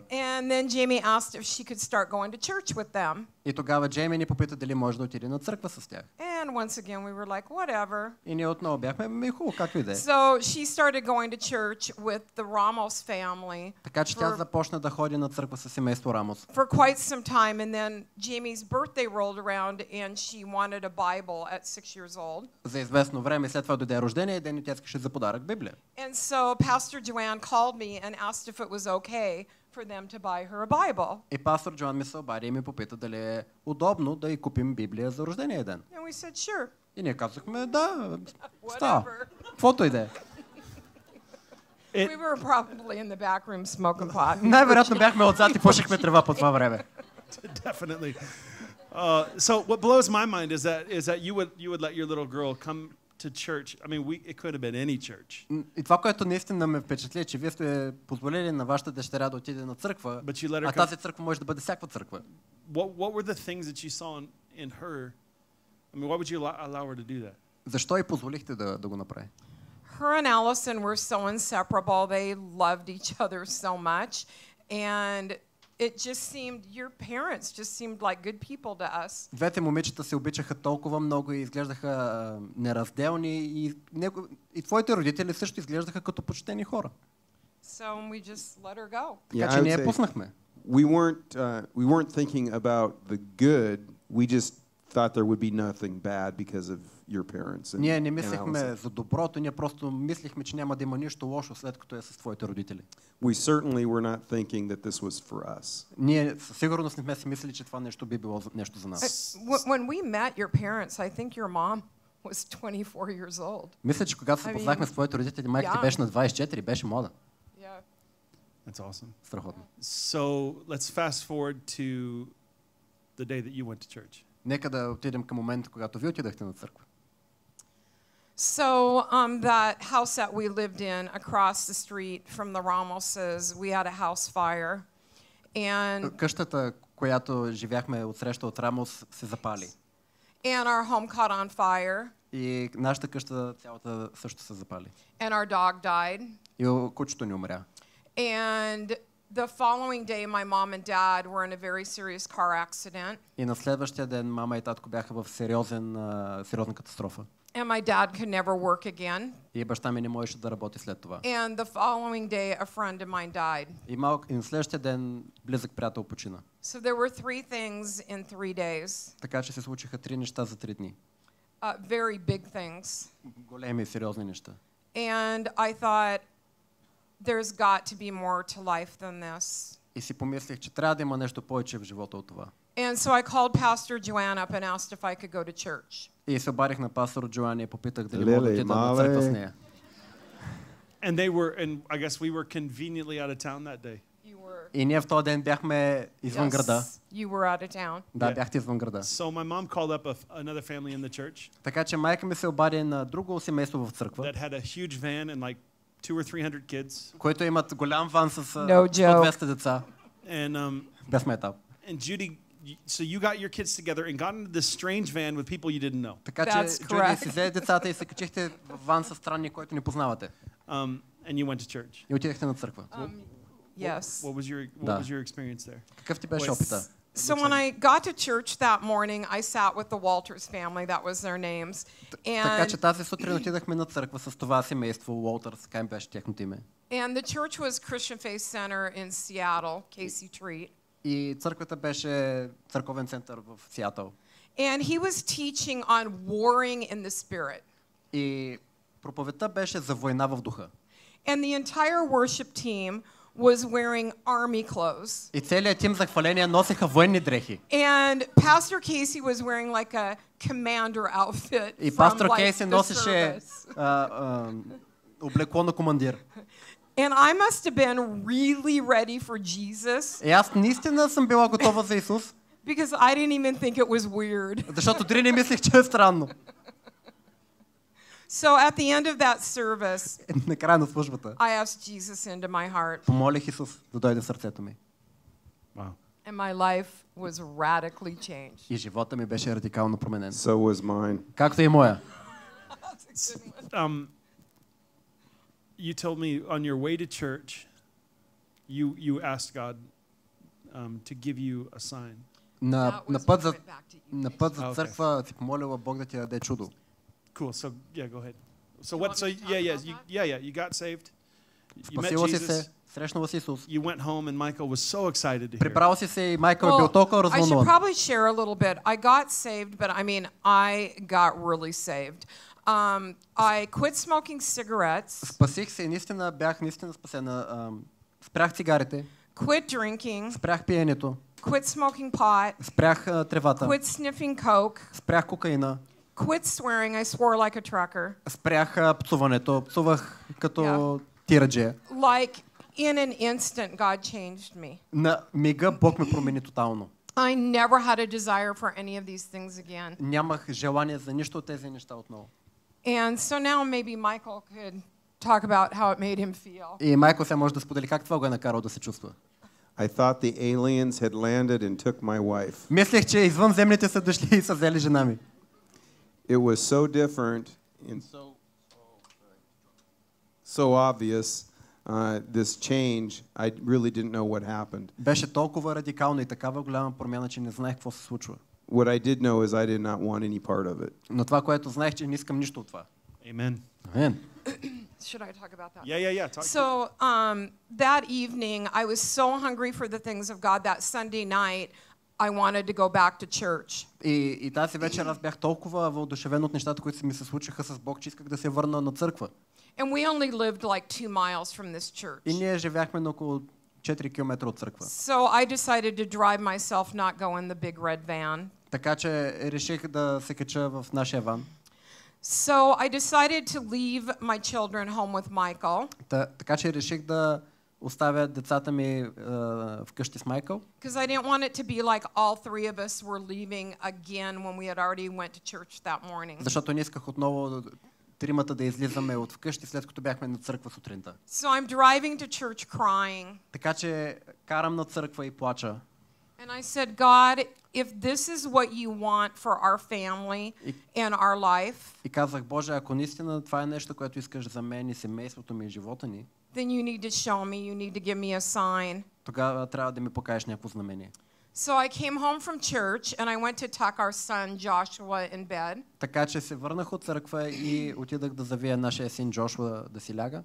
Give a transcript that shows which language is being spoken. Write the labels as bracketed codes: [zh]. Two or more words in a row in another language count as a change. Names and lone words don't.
[en] And then Jamie asked if she could start going to church with them. [bg] И тогава Джейми ни попита дали може да отиде на църква с тях. [en] And once again, we were like, whatever. [bg] И ние отново бяхме, хубаво, както и да е. [en] So she started going to church with the Ramos family [bg] Така че тя започна да ходи на църква с семейство Рамос. [en] for quite some time. And then Jamie's birthday rolled around and she wanted a Bible at 6 years old. [bg] За известно време, след това дойде рождение ден и тя искаше за подарък Библия. [en] And so Pastor Joanne called me and asked if it was okay for them to buy her a Bible. [bg] И пастор Джоан ми се обади и ми попита дали е удобно да й купим Библия за рождение ден. [en] And we said, sure, [bg] И ние казахме, да, става. [en] whatever. [bg] Каквото и да е. [en] We were probably in the back room smoking pot. [bg] Най-вероятно бяхме отзад и пушихме трева по това време. [en] Definitely. So what blows my mind is that you would let your little girl come to church. I mean, it could have been any church. [bg] И това, което наистина ме впечатли, е, че вие сте позволили на вашата дъщеря да отиде на църква, [en] But you let her [bg] а тази църква може да бъде всякаква църква. [en] What were the things that you saw in her? I mean, why would you allow her to do that? [bg] Защо и позволихте да го направи? [en] Her and Allison were so inseparable. They loved each other so much. And it just seemed, your parents just seemed like good people to us. [bg] Двете момичета се обичаха толкова много и изглеждаха неразделни и твоите родители също изглеждаха като почтени хора. [en] So we just let her go. [bg] Така че ние пуснахме. [en] We weren't thinking about the good. We just thought there would be nothing bad because of your parents. [bg] Ние не мислихме за доброто, ние просто мислихме, че няма да има нищо лошо след като е с твоите родители. [en] We certainly were not thinking that this was for us. [bg] Ние със сигурност не сме си мислили, че това нещо би било нещо за нас. [en] When we met your parents, I think your mom was 24 years old. [bg] Мисля, че когато се познахме с твоите родители, майка ти беше на 24, беше млада. [en] Yeah. That's awesome. [bg] Страхотно. [en] So let's fast forward to the day that you went to church. [bg] Нека да отидем към момента, когато ви отидахте на църква. [en] So that house that we lived in across the street from the Ramoses, we had a house fire. And [bg] Къщата, която живяхме отсреща от Рамос, се запали. [en] our home caught on fire. [bg] И нашата къща цялата също се запали. [en] And our dog died. [bg] И кучето ни умря. [en] And the following day, my mom and dad were in a very serious car accident. [bg] И на следващия ден мама и татко бяха в сериозна катастрофа. [en] And my dad could never work again. [bg] И баща ми не можеше да работи след това. [en] And the following day, a friend of mine died. [bg] И на следващия ден близък приятел почина. [en] So there were 3 things in 3 days. [bg] Така че се случиха 3 неща за 3 дни. [en] Very big things. [bg] Големи и сериозни неща. [en] And I thought, there's got to be more to life than this. [bg] И си помислих, че трябва да има нещо повече в живота от това. [en] And so I called Pastor Joanne up and asked if I could go to church. [bg] И се обадих на пастор Джоан и попитах дали мога да отида на църква с нея. [en] And I guess we were conveniently out of town that day. You were. [bg] И ние в този ден бяхме извън града. [en] You were out of town. [bg] Да, бяхте извън града. [en] So my mom called up another family in the church [bg] Така че майка ми се обади на друго семейство в църква, [en] that had a huge van and like 200 or 300 kids. [bg] които имат голям ван с [en] No joke. [bg] 100-200 деца. [en] And [bg] Без метал. [en] Judy, so you got your kids together and got into this strange van with people you didn't know. [bg] Така че [en] That's [bg] Джуди [en] correct. [bg] си взе децата и се качихте в ван с странни, който не познавате. [en] And you went to church. [bg] И отидехте на църква. [en] Yes. What was your [bg] Да. [en] experience there? [bg] Какъв ти беше [en] Was [bg] опита? [en] So when I got to church that morning, I sat with the Walters family. That was their names. [bg] Така че [en] And, [bg] тази сутрин отидахме на църква с това семейство, Уолтърс, така им беше тяхното име. [en] and the church was Christian Faith Center in Seattle, Casey Treat. [bg] И църквата беше църковен център в Сиатъл. [en] And he was teaching on warring in the spirit. [bg] И проповедта беше за война в духа. [en] And the entire worship team was wearing army clothes. [bg] И целият тим за хваление носеха военни дрехи. [en] And Pastor Casey was wearing like a commander outfit [bg] И [en] from [bg] пастор [en] like [bg] Кейси [en] the [bg] носеше [en] service. [bg] облекло на командир. [en] And I must have been really ready for Jesus [bg] И аз наистина съм била готова за Исус, [en] because I didn't even think it was weird. [bg] защото дори не мислех, че е странно. [en] So at the end of that service, [bg] Накрая на службата [en] I asked Jesus into my heart, [bg] помолих Исус да дойде в сърцето ми. [en] Wow. and my life was radically changed. [bg] И живота ми беше радикално променен. [en] So was mine. [bg] Както и моя. [en] You told me on your way to church, you asked God to give you a sign. [bg] На [en] That was [bg] път [en] when I [bg] за [en] went back to you. [bg] на път за [en] Okay. [bg] църква си помолила Бог да ти даде чудо. [en] Cool. So yeah, go ahead. So You what? want So me to talk yeah, about that? you got saved. You met [bg] Спасила си [en] Jesus. [bg] се, срещнала с Исус. [en] You went home, and Michael was so excited to hear. [bg] Прибрал си се и Майкъл е [en] Well, [bg] бил толкова [en] I should [bg] развълнуван. [en] probably share a little bit. I got saved, but I mean, I got really saved. I quit smoking cigarettes, [bg] Спасих се и наистина бях наистина спасена. Спрях цигарите, [en] quit drinking, [bg] спрях пиенето, [en] quit smoking pot, [bg] спрях тревата, [en] quit sniffing coke, [bg] спрях кокаина, [en] quit swearing. I swore like a trucker. [bg] спрях пцуването, пцувах като [en] Yeah. [bg] тираджия. [en] Like in an instant, God changed me. [bg] На мига Бог ме промени тотално. [en] I never had a desire for any of these things again. [bg] Нямах желание за нищо от тези неща отново. [en] And so now maybe Michael could talk about how it made him feel. [bg] И Майкъл сега може да сподели как това го е накарал да се чувства. [en] I thought the aliens had landed and took my wife. [bg] Мислех, че извънземните са дошли и са взели жена ми. [en] It was so different and so obvious, this change. I really didn't know what happened. [bg] Беше толкова радикално и такава голяма промяна, че не знаех какво се случва. [en] What I did know is I did not want any part of it. [bg] Но това, което знаех, че не искам нищо от това. [en] Amen. [bg] Амен. [en] Should I talk about that? Yeah. Talk. So that evening, I was so hungry for the things of God. That Sunday night, I wanted to go back to church. [bg] И тази вечер аз бях толкова въодушевен от нещата, които ми се случиха с Бог, че исках да се върна на църква. [en] And we only lived like 2 miles from this church. [bg] И ние живяхме на около 4 км от църква. [en] So I decided to drive myself, not go in the big red van. [bg] Така че реших да се кача в нашия ван. [en] So I decided to leave my children home with Michael [bg] Така че реших да оставя децата ми вкъщи с Майкъл. [en] because I didn't want it to be like all 3 of us were leaving again when we had already went to church that morning. [bg] Защото не исках отново тримата да излизаме от вкъщи, след като бяхме на църква сутринта. [en] So I'm driving to church crying. [bg] Така че карам на църква и плача. [en] And I said, God, if this is what you want for our family and our life, [bg] И казах, Боже, ако наистина това е нещо, което искаш за мен и семейството ми и живота ни, [en] then you need to show me, you need to give me a sign. [bg] тогава трябва да ми покажеш някакво знамение. [en] So I came home from church and I went to tuck our son Joshua in bed. [bg] Така че се върнах от църква и отидах да завия нашия син Джошуа да си ляга.